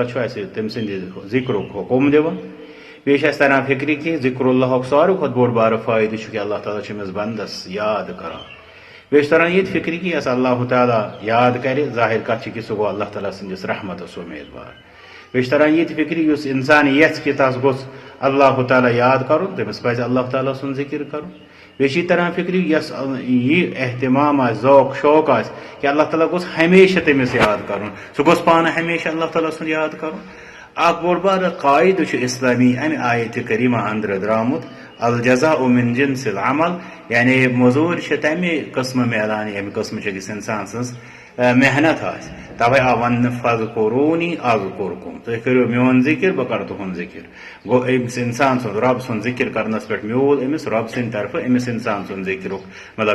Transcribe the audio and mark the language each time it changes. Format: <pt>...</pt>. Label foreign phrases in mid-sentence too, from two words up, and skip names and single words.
<ks>چھُ اَسہِ تٔمۍ سٕنٛدِ ذِکرُک حُکم دِوان بیٚیہِ چھُ اَسہِ تران فِکرِ کہِ ذِکر اللہُک ساروی کھۄتہٕ بوٚڑ بارٕ فٲیدٕ چھُ کہِ اللہ تعالیٰ چھُ أمِس بنٛدس یاد کران بیٚیہِ چھُ تران ییٚتہِ فِکرِ کہِ یۄس اللہ تعالیٰ یاد کرِ ظٲہِر کتھ چھِ کہِ سُہ گوٚو اللہ تعالیٰ سٕنٛدِس رحمتس اُمیدوار بیٚیہِ چھُ تران ییٚتہِ فِکرِ یُس انسان یژھِ کہِ تس گوٚژھ اللہ تعالیٰ یاد کرُن تٔمِس پزِ اللہ تعالیٰ سُنٛد ذِکر کرُن بیٚیہِ چھِ یہِ تران فِکرِ یۄس یہِ احتمام آسہِ ذوق شوق آسہِ کہِ اللہ تعالیٰ گوٚژھ ہمیشہ تٔمِس یاد کرُن سُہ گوٚژھ پانہٕ ہمیشہ اللہ تعالیٰ سُنٛد یاد کرُن اکھ بوٚڑ بارٕ قاعدٕ چھُ اسلامی امہِ آیتہِ کریٖمہ انٛدرٕ درٛامُت</ks> <ar>الجزاء من جنس العمل</ar> <ks>یعنی موٚزوٗرۍ چھِ تمہِ قٕسمہٕ میلان ییٚمہِ قٕسمٕچ أکِس انسان سٕنٛز محنت آسہِ توے آو وننہٕ</ks> <ar>فذکوٗرونی اذکُرکُم</ar> <ks>تُہۍ کٔرِو میون ذِکر بہٕ کرٕ تُہُنٛد ذِکر گوٚو أمِس انسان سُنٛد رۄب سُنٛد ذِکر کرنس پٮ۪ٹھ میوٗل أمِس رۄب سٕنٛدِ طرفہٕ أمِس انسان سُنٛد ذِکرُک مطلب</ks>